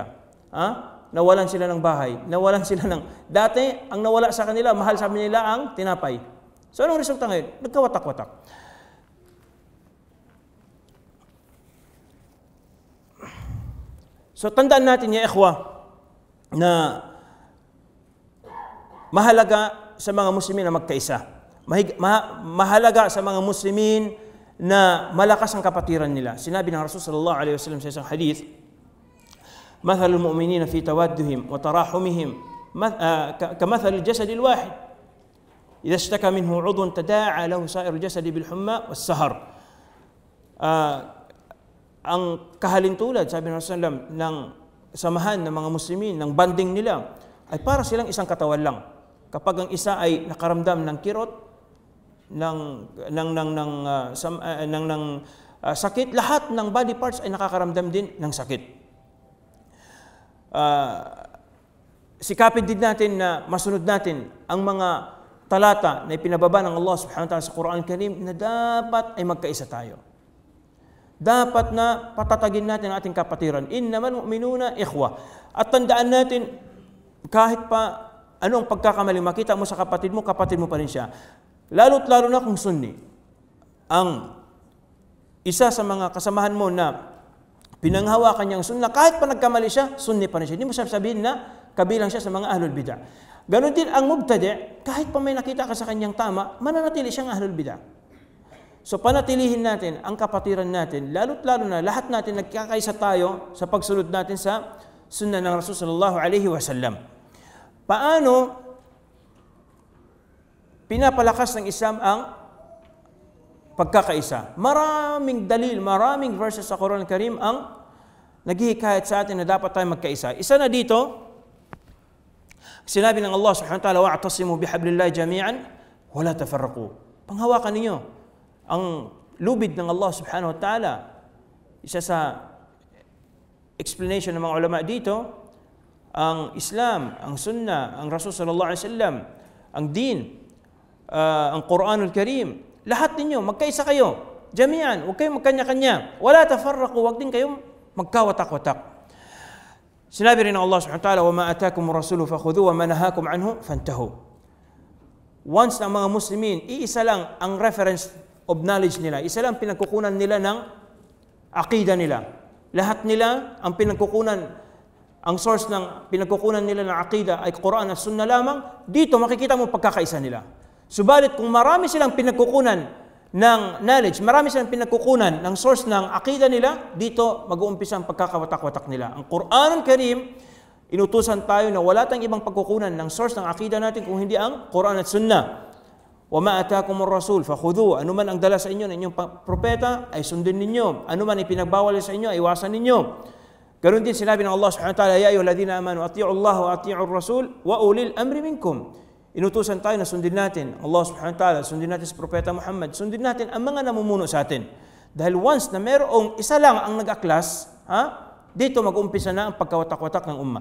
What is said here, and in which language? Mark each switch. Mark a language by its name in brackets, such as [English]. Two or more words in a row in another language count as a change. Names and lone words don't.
[Filipino] Nawalan sila ng bahay. Nawalan sila ng... Dati, ang nawala sa kanila, mahal sabi nila ang tinapay. So anong resulta ngayon? Nagkawatak-watak. So tandaan natin [Arabic] يا إخوة [Filipino] na mahalaga sa mga Muslimin na magkaisa. Mahalaga sa mga Muslimin na malakas ang kapatiran nila. Sinabi ng Rasul [Arabic] صلى الله عليه وسلم [Filipino] sa isang hadith, [Arabic] "مثل المؤمنين في توادهم وتراحمهم كمثل الجسد الواحد. إذا اشتكى منه عضو تداعى له سائر الجسد بالحمى والسهر." [Filipino] Ang kahalintulad, sabi ng Rasulullah, ng samahan ng mga Muslimin, ng banding nila, ay para silang isang katawan lang. Kapag ang isa ay nakaramdam ng kirot, ng sakit, lahat ng [English] body parts [Filipino] ay nakakaramdam din ng sakit. Sikapin din natin na masunod natin ang mga talata na ipinababa ng Allah [Arabic] سبحانه وتعالى [Filipino] sa Quran Karim na dapat ay magkaisa tayo. Dapat na patatagin natin ang ating kapatiran. [Arabic] إنما المؤمنون إخوة. [Filipino] At tandaan natin, kahit pa anong pagkakamali makita mo sa kapatid mo pa rin siya. Lalo't lalo na kung sunni. Ang isa sa mga kasamahan mo na pinanghawakan niyang sunna, kahit pa nagkamali siya, sunni pa rin siya. Hindi mo sabihin na kabilang siya sa mga [Arabic] أهل البدعة. [Filipino] Ganon din ang mubtadi', kahit pa may nakita ka sa kanyang tama, mananatili siyang [Arabic] أهل البدعة. [Filipino] So panatilihin natin ang kapatiran natin, lalo't lalo na lahat natin nagkakaisa tayo sa pagsunod natin sa sunna ng Rasul [Arabic] صلى الله عليه وسلم. [Filipino] Paano pinapalakas ng Islam ang pagkakaisa. Maraming dalil, maraming verses sa Quran Al-Karim ang naghihikayat sa atin na dapat tayo magkaisa. Isa na dito, sinabi ng Allah [Arabic] سبحانه وتعالى واعتصموا بحبل الله جميعا ولا تفرقوا. [Filipino] Panghawakan ninyo ang lubid ng Allah [Arabic] سبحانه وتعالى. [Filipino] Isa sa explanation ng mga ulama dito, ang Islam, ang Sunnah, ang Rasul [Arabic] صلى الله عليه وسلم, [Filipino] ang din, ang Quranul Karim, lahat ninyo, magkaisa kayo. Jami'an, huwag kayong magkanya-kanya. [Arabic] ولا تفرقوا, [Filipino] huwag din kayong magkawatak-watak. Sinabi rin ng Allah [Arabic] سبحانه وتعالى, وَمَا أَتَاكُمُ الرَّسُولُ فَخُذُوا وَمَا نَهَاكُمْ عَنْهُ فَانْتَهُوا. [Filipino] Once ng mga Muslimin, iisa lang ang [English] reference of knowledge [Filipino] nila. Isa lang pinagkukunan nila ng aqida nila. Lahat nila ang pinagkukunan, ang source ng pinagkukunan nila ng aqida ay Quran at Sunnah lamang. Dito makikita mo pagkakaisa nila. Subalit kung marami silang pinagkukunan ng knowledge, marami silang pinagkukunan ng source ng aqida nila, dito mag-uumpisa ang pagkakawatak-watak nila. Ang Quran Karim, inutusan tayo na wala tayong ibang pagkukunan ng source ng aqida natin kung hindi ang Quran at Sunnah. [Arabic] وَمَا أَتَاكُمُ الرَّسُولُ فَخُذُوهُ. [Filipino] Ano man ang dala sa inyo ng inyong propeta, ay sundin ninyo. Ano man ipinagbawal sa inyo, ay iwasan ninyo. Ganoon din sinabi ng Allah [Arabic] سبحانه وتعالى, يَا أَيُّهَا الَّذِينَ آمَنُوا أَطِيعُوا اللَّهَ وَأَطِيعُوا الرَّسُولَ وَأُولِي الْأَمْرِ مِنكُمْ. [Filipino] Inutusan tayo na sundin natin Allah [Arabic] سبحانه وتعالى, [Filipino] sundin natin sa propeta Muhammad, sundin natin ang mga namumuno sa atin. Dahil once na mayroong isa lang ang nag-aklas, dito mag-umpisa na ang pagkawatak-watak ng umma.